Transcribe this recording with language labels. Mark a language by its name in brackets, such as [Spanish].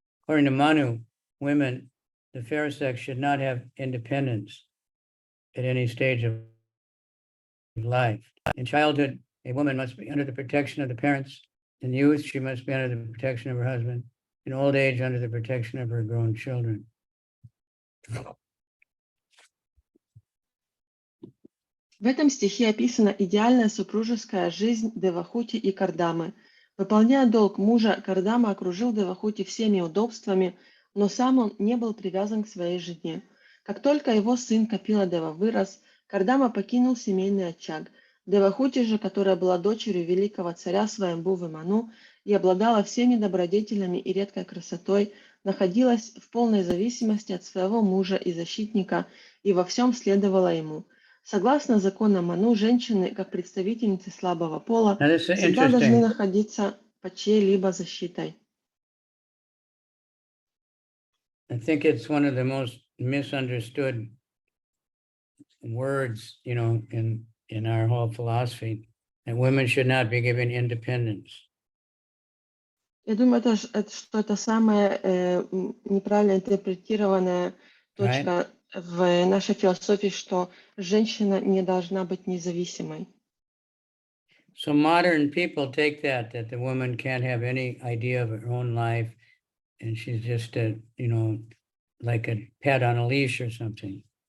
[English] According to Manu, women, the fair sex, should not have independence at any stage of life. In childhood, a woman must be under the protection of the parents. In youth, she must be under the protection of her husband. In old age, under the protection of her grown children. [Russian] В этом стихе описана идеальная супружеская жизнь Девахути и Кардамы. Выполняя долг мужа, Кардама окружил Девахути всеми удобствами, но сам он не был привязан к своей жене. Как только его сын Капила Дева вырос, Кардама покинул семейный очаг. Девахути же, которая была дочерью великого царя Сваямбхувы Ману и обладала всеми добродетелями и редкой красотой, находилась в полной зависимости от своего мужа и защитника и во всем следовала ему. Согласно законам Ману, женщины, как представительницы слабого пола, всегда должны находиться под чьей-либо защитой. [English] I think it's one of the most misunderstood words, in our whole philosophy. And women should not be given independence. [Russian] Я думаю, что это самая неправильно интерпретированная точка в нашей философии, что женщина не должна быть независимой. [English] So modern people take that the woman can't have any idea of her own life, and she's just a, like a pet on a leash or something.